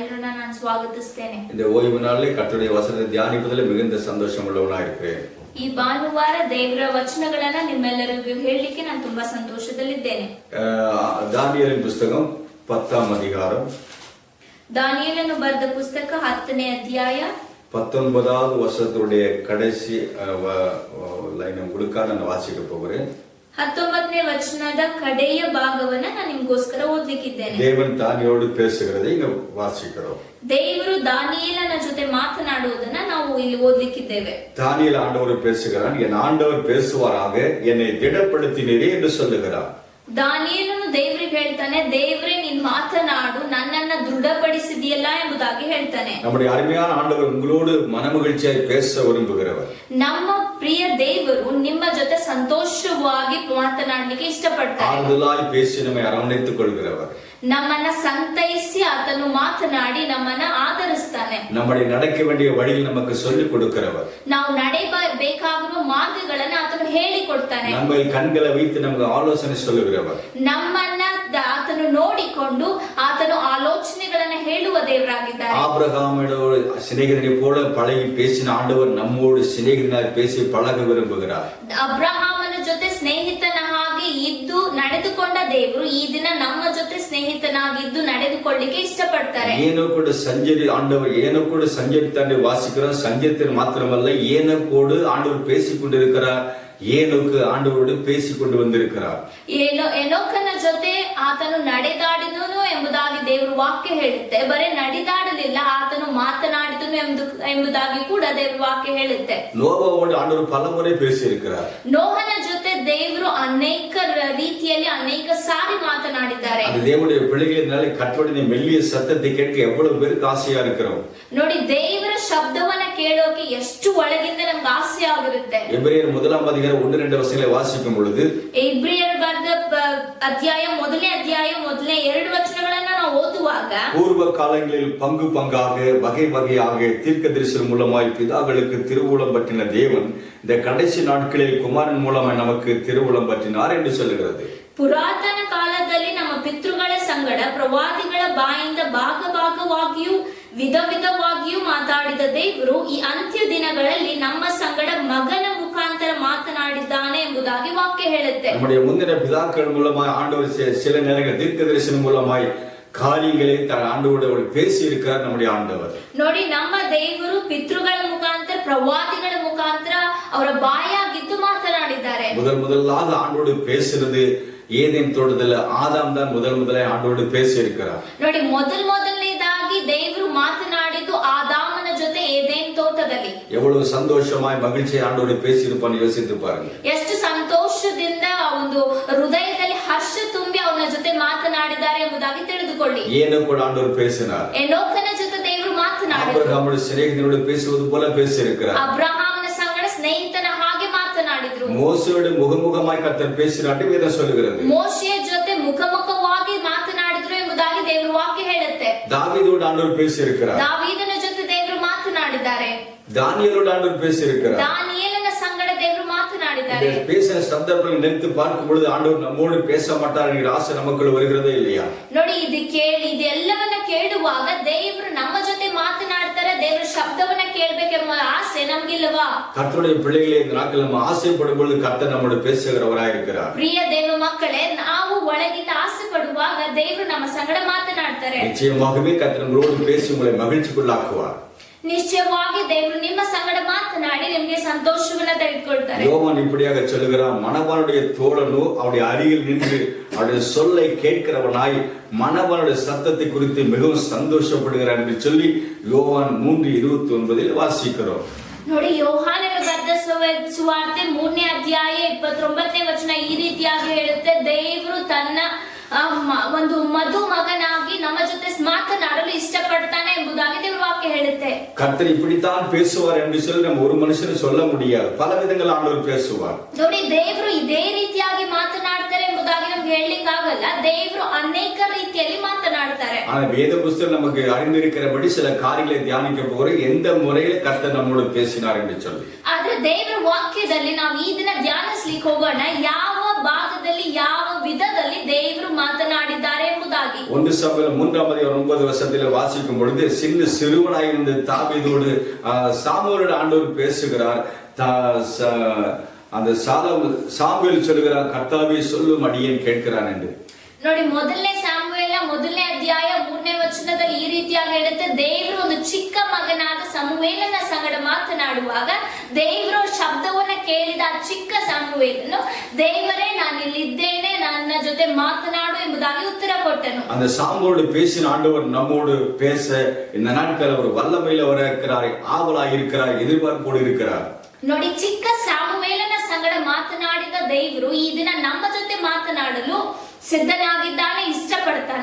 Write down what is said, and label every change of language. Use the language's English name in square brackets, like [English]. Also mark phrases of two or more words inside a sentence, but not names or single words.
[Kannada] ನಾನು ಸ್ವಾಗತಿಸುತ್ತೇನೆ. [Tamil] இந்த ஓய்வு நாளில் கர்த்தருடைய வசனத்தை தியானிப்பதில் மிகுந்த சந்தோஷம் உள்ளவனாக இருக்கிறேன். [Kannada] ಈ ಭಾನುವಾರ ದೇವರ ವಚನಗಳನ್ನ ನಿಮ್ಮೆಲ್ಲರಿಗೂ ಹೇಳಲಿಕ್ಕೆ ನಾನು ತುಂಬಾ ಸಂತೋಷದಲ್ಲಿದ್ದೇನೆ. [Tamil] தானியேலின் புத்தகம் 10ஆம் அதிகாரம், [Kannada] ದಾನಿಯೇಲನು ಬರೆದ ಪುಸ್ತಕ 10ನೇ ಅಧ್ಯಾಯ [Tamil] 19வது வசனத்துடைய கடைசி லைன் உங்களுக்காக நான் வாசிக்க போகிறேன். [Kannada] 19ನೇ ವಚನದ ಕಡೆಯ ಭಾಗವನ್ನ ನಾನು ನಿಮಗೋಸ್ಕರ ಓದಲಿಕ್ಕಿದ್ದೇನೆ. [Tamil] தேவன் தானியோடு பேசுகிறதை இங்க வாசிக்கிறோம். [Kannada] ದೇವರು ದಾನಿಯೇಲನ ಜೊತೆ ಮಾತನಾಡುವುದನ್ನ ನಾವು ಇಲ್ಲಿ ಓದಲಿಕ್ಕಿದ್ದೇವೆ. [Tamil] தானியேல் ஆண்டவர் பேசுகிறான், என் ஆண்டவர் பேசுவாராக, என்னை திடப்படுத்தினீரே என்று சொல்லுகிறார். [Kannada] ದಾನಿಯೇಲನು ದೇವರಿಗೆ ಹೇಳ್ತಾನೆ, ದೇವರೇ ನೀನ್ ಮಾತನಾಡು, ನನ್ನನ್ನ ದೃಢಪಡಿಸಿದೆಯಲ್ಲ ಎಂಬುದಾಗಿ ಹೇಳ್ತಾನೆ. [Tamil] நம்முடைய அருமையான ஆண்டவர் உங்களோடு மனமகிழ்ச்சியாய் பேச விரும்புகிறவர். [Kannada] ನಮ್ಮ ಪ್ರಿಯ ದೇವರು ನಿಮ್ಮ ಜೊತೆ ಸಂತೋಷವಾಗಿ ಮಾತನಾಡಲಿಕ್ಕೆ ಇಷ್ಟಪಡ್ತಾರೆ. [Tamil] ஆறுதலாய் பேசி நம்மை அரவணைத்துக் கொள்கிறவர். [Kannada] ನಮ್ಮನ್ನ ಸಂತೈಸಿ ಆತನು ಮಾತನಾಡಿ ನಮ್ಮನ್ನ ಆದರಿಸ್ತಾನೆ. [Tamil] நம்முடைய நடக்க வேண்டிய வழியில் நமக்கு சொல்லிக் கொடுக்கிறவர். [Kannada] ನಾವು ನಡೆಯಬೇಕಾಗಿರುವ ಮಾರ್ಗಗಳನ್ನು ಆತನು ಹೇಳಿಕೊಡ್ತಾನೆ. [Tamil] நம்ம கண்களை வைத்து நமக்கு ஆலோசனை சொல்லுகிறவர். [Kannada] ನಮ್ಮನ್ನ ಆತನು ನೋಡಿಕೊಂಡು ಆತನು ಆಲೋಚನೆಗಳನ್ನ ಹೇಳುವ ದೇವರಾಗಿದ್ದಾರೆ. [Tamil] ஆபிரகாமோடு சிநேகிதனை போல பழகி பேசின ஆண்டவர் நம்மோடு சிநேகிதனாய் பேசி பழக விரும்புகிறார். [Kannada] ಅಬ್ರಹಾಮನ ಜೊತೆ ಸ್ನೇಹಿತನ ಹಾಗೆ ಇದ್ದು ನಡೆದುಕೊಂಡ ದೇವರು ಈ ದಿನ ನಮ್ಮ ಜೊತೆ ಸ್ನೇಹಿತನಾಗಿದ್ದು ನಡೆದುಕೊಳ್ಳಿಕ್ಕೆ ಇಷ್ಟಪಡ್ತಾರೆ. [Tamil] ஏனோக்கோடு சஞ்சரி ஆண்டவர் ஏனோக்கோடு சஞ்சரித்தாண்டை வாசிக்கிறோம். சஞ்சரித்தல் மாத்திரமல்ல, ஏனோக்கோடு ஆண்டவர் பேசிக் கொண்டிருக்கிறார். ஏனோக்கு ஆண்டவரோடு பேசிக் கொண்டு வந்திருக்கிறார். [Kannada] ಏನೋಕನ ಜೊತೆ ಆತನು ನಡೆದಾಡಿದನು ಎಂಬುದಾಗಿ ದೇವರು ವಾಕ್ಯ ಹೇಳುತ್ತೆ. ಬರೇ ನಡೆದಾಡಲಿಲ್ಲ, ಆತನು ಮಾತನಾಡಿದನು ಎಂಬುದಾಗಿ ಕೂಡ ದೇವರು ವಾಕ್ಯ ಹೇಳುತ್ತೆ. [Tamil] நோவாவோடு ஆண்டவர் பலமுறை பேசி இருக்கிறார். [Kannada] ನೋಹನ ಜೊತೆ ದೇವರು ಅನೇಕ ರೀತಿಯಲ್ಲಿ ಅನೇಕ ಸಾರಿ ಮಾತನಾಡಿದ್ದಾರೆ. [Tamil] அந்த தேவனுடைய பிள்ளைகளினாலே கர்த்தருடைய மெல்லிய சத்தத்தை கேட்க எவ்வளவு பேருக்கு ஆசையா இருக்கிறோம். [Kannada] ನೋಡಿ, ದೇವರ ಶಬ್ದವನ್ನ ಕೇಳೋಕೆ ಎಷ್ಟು ಒಳಗಿಂದ ನಮ್ಗೆ ಆಸೆ ಆಗಿರುತ್ತೆ. [Tamil] எபிரேயர் 1ஆம் அதிகாரம் 1-2 வசனங்களை வாசிக்கும் பொழுது, [Kannada] ಇಬ್ರಿಯರ ಬರೆದ ಅಧ್ಯಾಯ 1ನೇ ಅಧ್ಯಾಯ 2 ವಚನಗಳನ್ನ ನಾವು ಓದುವಾಗ, [Tamil] பூர்வ காலங்களில் பங்கு பங்காக வகை வகையாக தீர்க்கதரிசனம் மூலமாய் பிதாக்களுக்கு திருவுளம் பற்றின தேவன் இந்த கடைசி நாட்களில் குமாரன் மூலமாய் நமக்கு திருவுளம் பற்றினார் என்று சொல்லுகிறது. [Kannada] ಪುರಾತನ ಕಾಲದಲ್ಲಿ ನಮ್ಮ ಪಿತೃಗಳ ಸಂಗಡ ಪ್ರವಾದಿಗಳ ಬಾಯಿಂದ ಭಾಗವಾಗಿಯೂ ವಿಧ ವಿಧವಾಗಿಯೂ ಮಾತಾಡಿದ ದೇವರು ಈ ಅಂತ್ಯ ದಿನಗಳಲ್ಲಿ ನಮ್ಮ ಸಂಗಡ ಮಗನ ಮುಖಾಂತರ ಮಾತನಾಡಿದ್ದಾನೆ ಎಂಬುದಾಗಿ ವಾಕ್ಯ ಹೇಳುತ್ತೆ. [Tamil] நம்முடைய முந்தின பிதாக்கள் மூலமாய் ஆண்டவர் சில நேரங்கள் தீர்க்கதரிசனம் மூலமாய் காரியங்களை ஆண்டவரோடு பேசி இருக்கிறார். நம்முடைய ஆண்டவர் [Kannada] ನೋಡಿ, ನಮ್ಮ ದೇವರು ಪಿತೃಗಳ ಮುಖಾಂತರ ಪ್ರವಾದಿಗಳ ಮುಖಾಂತರ ಅವರ ಬಾಯಾಗಿದ್ದು ಮಾತನಾಡಿದ್ದಾರೆ. [Tamil] முதலாக ஆண்டோடு பேசுறது ஏதேன் தோட்டத்துல ஆதாம் தான் முதலாய் ஆண்டோடு பேசி இருக்கிறார். [Kannada] ನೋಡಿ, ಮೊದಲನೇದಾಗಿ ದೇವರು ಮಾತನಾಡಿದ್ದು ಆದಾಮನ ಜೊತೆ ಏದೇನ್ ತೋಟದಲ್ಲಿ. [Tamil] எவ்வளவு சந்தோஷமாய் மகிழ்ச்சியை ஆண்டோடு பேசி இருப்பான்னு யோசித்து பாருங்க. [Kannada] ಎಷ್ಟು ಸಂತೋಷದಿಂದ ಒಂದು ಹೃದಯದಲ್ಲಿ ಹರ್ಷ ತುಂಬಿ ಅವನ ಜೊತೆ ಮಾತನಾಡಿದ್ದಾರೆ ಎಂಬುದಾಗಿ ತಿಳಿದುಕೊಳ್ಳಿ. [Tamil] ஏனோக்கோடு ஆண்டவர் பேசினார். [Kannada] ಏನೋಕನ ಜೊತೆ ದೇವರು ಮಾತನಾಡಿದರು. [Tamil] ஆபிரகாமோடு சிநேகிதனோடு பேசுவது போல பேசி இருக்கிறார். [Kannada] ಅಬ್ರಹಾಮನ ಸಂಗಡ ಸ್ನೇಹಿತನ ಹಾಗೆ ಮಾತನಾಡಿದ್ರು. [Tamil] மோசேயோடு முகமுகமாய் கர்த்தர் பேசினார் வேதம் சொல்லுகிறது. [Kannada] ಮೋಶೆಯ ಜೊತೆ ಮುಖಮುಖವಾಗಿ ಮಾತನಾಡಿದ್ರು ಎಂಬುದಾಗಿ ದೇವರು ವಾಕ್ಯ ಹೇಳುತ್ತೆ. [Tamil] தாவೀದோடு ஆண்டவர் பேசி இருக்கிறார். [Kannada] ದಾವೀದನ ಜೊತೆ ದೇವರು ಮಾತನಾಡಿದ್ದಾರೆ. [Tamil] தானியேலோடு ஆண்டவர் பேசி இருக்கிறார். [Kannada] ದಾನಿಯೇಲನ ಸಂಗಡ ದೇವರು ಮಾತನಾಡಿದ್ದಾರೆ. [Tamil] பேசின சந்தர்ப்பங்களை நினைத்து பார்க்கும் பொழுது ஆண்டவர் நம்மோடு பேச மாட்டார் என்கிற ஆசை நமக்குள்ள வருகிறதே இல்லையா? [Kannada] ನೋಡಿ, ಇದೆಲ್ಲವನ್ನ ಕೇಳುವಾಗ ದೇವರು ನಮ್ಮ ಜೊತೆ ಮಾತನಾಡ್ತಾರೆ, ದೇವರ ಶಬ್ದವನ್ನ ಕೇಳಬೇಕೆಂಬ ಆಸೆ ನಮಗಿಲ್ಲವಾ? [Tamil] கர்த்தருடைய பிள்ளைகளே, இந்த நாட்கள் நம்ம ஆசைப்படும் பொழுது கர்த்தர் நம்மோடு பேசுகிறவராய் இருக்கிறார். [Kannada] ಪ್ರಿಯ ದೇವ ಮಕ್ಕಳೇ, ನಾವು ಒಳಗಿಂದ ಆಸೆ ಪಡುವಾಗ ದೇವರು ನಮ್ಮ ಸಂಗಡ ಮಾತನಾಡ್ತಾರೆ. [Tamil] நிச்சயமாகவே கர்த்தர் உங்களோடு பேசி உங்களை மகிழ்ச்சிக்குள்ளாக்குவார். [Kannada] ನಿಶ್ಚಯವಾಗಿ ದೇವರು ನಿಮ್ಮ ಸಂಗಡ ಮಾತನಾಡಿ ನಿಮಗೆ ಸಂತೋಷವನ್ನ ತೆಗೆದುಕೊಳ್ತಾರೆ. [Tamil] யோவான் இப்படியாக சொல்லுகிறான், மணவாளுடைய தோழனோ அவருடைய அருகில் நின்று அவருடைய சொல்லை கேட்கிறவனாய் மணவாளுடைய சத்தத்தை குறித்து மிகவும் சந்தோஷப்படுகிறார் என்று சொல்லி யோவான் 3:29 வாசிக்கிறோம். [Kannada] ನೋಡಿ, ಯೋಹಾನನ ಬರೆದ ಸುವಾರ್ತೆ 3ನೇ ಅಧ್ಯಾಯ 29ನೇ ವಚನ ಈ ರೀತಿಯಾಗಿ ಹೇಳುತ್ತೆ, ದೇವರು ತನ್ನ ಒಂದು ಮಗನಾಗಿ ನಮ್ಮ ಜೊತೆ ಮಾತನಾಡಲು ಇಷ್ಟಪಡ್ತಾನೆ ಎಂಬುದಾಗಿ ದೇವರ ವಾಕ್ಯ ಹೇಳುತ್ತೆ. [Tamil] கர்த்தர் இப்படித்தான் பேசுவார் என்று சொல்லி நம்ம ஒரு மனுஷன் சொல்ல முடியாது. பல விதங்கள் ஆண்டவர் பேசுவார். [Kannada] ನೋಡಿ, ದೇವರು ಇದೇ ರೀತಿಯಾಗಿ ಮಾತನಾಡ್ತಾರೆ ಎಂಬುದಾಗಿ ನಮ್ಗೆ ಹೇಳಲಿಕ್ಕಾಗಲ್ಲ. ದೇವರು ಅನೇಕ ರೀತಿಯಲ್ಲಿ ಮಾತನಾಡ್ತಾರೆ. [Tamil] ஆனா வேத புத்தகம் நமக்கு அறிந்திருக்கிறபடி சில காரியங்களை தியானிக்க போகிறோம், எந்த முறையில கர்த்தர் நம்மோடு பேசினார் என்று சொல்லி. [Kannada] ಆದ್ರೆ ದೇವರ ವಾಕ್ಯದಲ್ಲಿ ನಾವು ಈ ದಿನ ಧ್ಯಾನಿಸ್ಲಿಕ್ಕೆ ಹೋಗೋಣ, ಯಾವ ಭಾಗದಲ್ಲಿ ಯಾವ ವಿಧದಲ್ಲಿ ದೇವರು ಮಾತನಾಡಿದ್ದಾರೆ ಎಂಬುದಾಗಿ. [Tamil] 1 சாமுவேல் 3:9 வாசிக்கும் பொழுது சின்ன சிறுவனாயிருந்த தாவீதோடு சாமுவேலோடு ஆண்டவர் பேசுகிறார். அந்த சாமுவேல் சொல்லுகிறார், கர்த்தாவே சொல்லும் அடியேன் கேட்கிறான் என்று. [Kannada] ನೋಡಿ, ಮೊದಲನೇ ಸಾಮುವೇಲ 1ನೇ ಅಧ್ಯಾಯ 3ನೇ ವಚನದಲ್ಲಿ ಈ ರೀತಿಯಾಗಿ ಹೇಳುತ್ತೆ, ದೇವರು ಒಂದು ಚಿಕ್ಕ ಮಗನಾದ ಸಮುವೇಲನ ಸಂಗಡ ಮಾತನಾಡುವಾಗ ದೇವರ ಶಬ್ದವನ್ನ ಕೇಳಿದ ಆ ಚಿಕ್ಕ ಸಮುವೇಲನು, ದೇವರೇ ನಾನು ಇಲ್ಲಿದ್ದೇನೆ, ನನ್ನ ಜೊತೆ ಮಾತನಾಡು ಎಂಬುದಾಗಿ ಉತ್ತರ ಕೊಟ್ಟನು. [Tamil] அந்த சாமுவேலோடு பேசின ஆண்டவர் நம்மோடு பேச இந்த நாட்கள் அவர் வல்லமையில் இருக்கிறார், ஆவலாய் இருக்கிறார், எதிர்பார்ப்போடு இருக்கிறார். [Kannada] ನೋಡಿ, ಚಿಕ್ಕ ಸಾಮುವೇಲನ ಸಂಗಡ ಮಾತನಾಡಿದ ದೇವರು ಈ ದಿನ ನಮ್ಮ ಜೊತೆ ಮಾತನಾಡಲು ಸಿದ್ಧನಾಗಿದ್ದಾನೆ, ಇಷ್ಟಪಡ್ತಾನೆ.